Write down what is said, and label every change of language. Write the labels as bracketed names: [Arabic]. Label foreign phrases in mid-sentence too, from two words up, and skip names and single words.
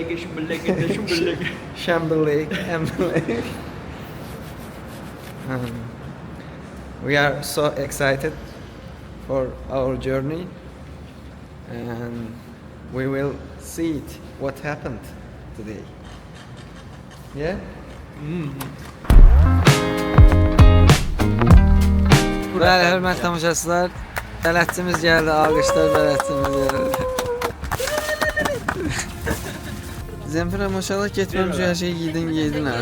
[English] Shamber Lake, Amber Lake. We are so excited for our journey, and we will see it, what happened today. Yeah? [Azerbaijani] Bəli, hörmətli tamaşaçılar, bələdçimiz gəldi, alqışlar bələdçimiz gəldi. Zemfira maşallah getməmiş hər şeyi giydin ha.